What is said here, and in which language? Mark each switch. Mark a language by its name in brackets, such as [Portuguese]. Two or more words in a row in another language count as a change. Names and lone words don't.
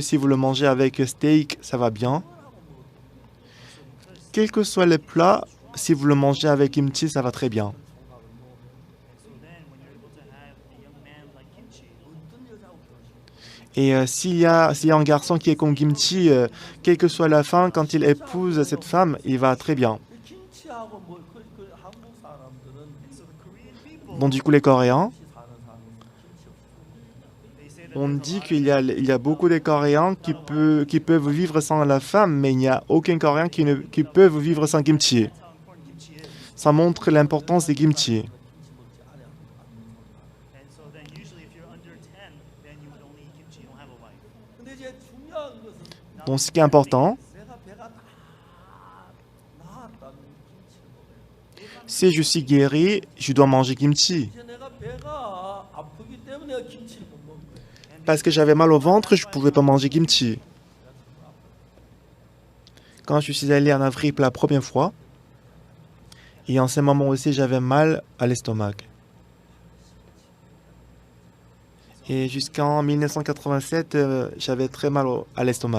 [French] Si vous le mangez avec steak, ça va bien. Quel que soit le plat, si vous le mangez avec kimchi, ça va très bien. Et s'il y a un garçon qui est comme kimchi, quelle que soit la fin, quand il épouse cette femme, il va très bien. [Korean] 김치하고 한국 사람들은 [French] Donc du coup, les Coréens, [Korean] 김치 사는 사람은 김치 없어. [French] on dit qu'il y a beaucoup de Coréens qui peuvent vivre sans la femme, mais il n'y a aucun Coréen qui peut vivre sans kimchi. Ça montre l'importance des kimchi. [Korean] 근데 이제 중요한 것은 [French] Donc ce qui est important, [Korean] 내가 배가 다 나았다면 김치를 먹어요. [French] si je suis guéri, je dois manger kimchi. [Korean] 이제 내가 배가 아프기 때문에 내가 김치를 못 먹는 거예요. [French] Parce que j'avais mal au ventre, je ne pouvais pas manger kimchi. Quand je suis allé en Afrique pour la première fois, et en ce moment aussi, j'avais mal à l'estomac. Et jusqu'en 1987, j'avais très mal à l'estomac.